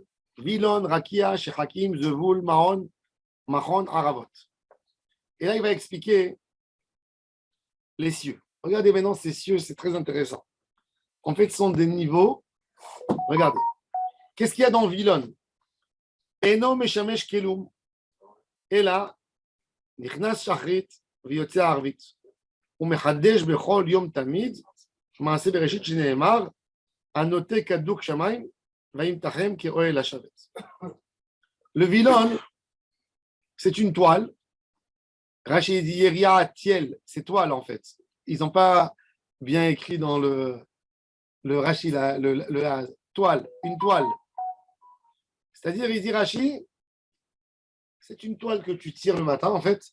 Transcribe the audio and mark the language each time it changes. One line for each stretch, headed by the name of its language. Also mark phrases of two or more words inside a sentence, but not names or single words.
Hebrew: וילון, רקיע, שחקים, זבול, מעון, מעון, ערבות.
French: Et là, il va expliquer les cieux. Regardez maintenant ces cieux, c'est très intéressant. En fait, ce sont des niveaux. Regardez. Qu'est-ce qu'il y a dans Vilon?
Hebrew: אינו משמש כלום.
French: Et là,
Hebrew: נכנס שחרית, ויוצא ערבית. ומחדש בכל יום תמיד, מעשה בראשית שנאמר, הנוטה כדוק שמים, וימתחם כאהל לשבת.
French: Le Vilon, c'est une toile. Rashi dit Yeria Tiel, c'est toile en fait. Ils n'ont pas bien écrit dans le Rashi, la toile, une toile. C'est-à-dire, il dit Rashi, c'est une toile que tu tires le matin, en fait.